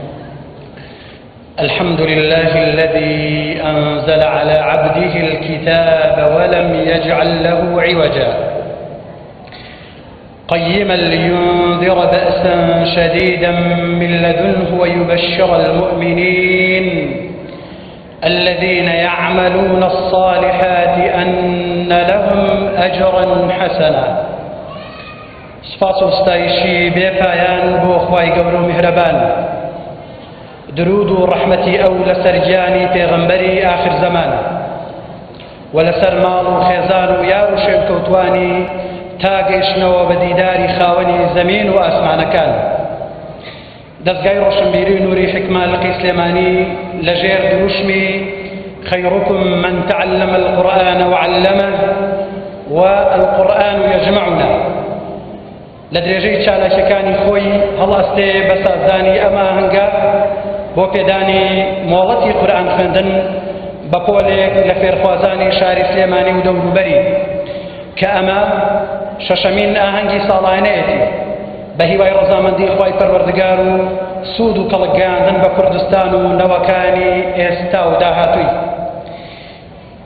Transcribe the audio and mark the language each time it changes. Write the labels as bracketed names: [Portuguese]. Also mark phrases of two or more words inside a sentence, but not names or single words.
[Arabic] الحمد لله الذي أنزل على عبده الكتاب ولم يجعل له عوجا قيما لينذر بأسا شديدا من لدنه ويبشر المؤمنين الذين يعملون الصالحات أن لهم أجرا حسنا. [Central Kurdish] سپاس و ستایشی بێپایان بۆ خوای گەورە و میهرەبان. درود و ڕەحمەتی ئەو لەسەر گیانی پێغەمبەری ئاخر زەمان و لەسەر ماڵ و خێزان و یار و شوێنکەوتوانی تا گەیشتنەوە بە دیداری خاوەنی زەمین و ئاسمانەکان. دەستگای ڕۆشنبیری و نووری حکمانلقی سلێمانی لەژێر دروشمی [Arabic] خەیڕوکم من تعلم القرآن وعلمه والقرآن [Central Kurdish] يجمعنا لە درێژەی چالاکیەکانی خۆی هەڵاستێ بە سازدانی ئەمە هەنگە بۆ پێدانی مۆڵەتی قورئان خوێندن بە پۆلێک لە فێرخوازانی شاری سلێمانی و دەوروبەری کە ئەمە شەشەمین ئاهەنگی ساڵانەیەتی بە هیوای ڕەزامەندی خوای پەروەردگار و سوود و کەڵک گەیاندن بە کوردستان و نەوەکانی ئێستا و داهاتووی.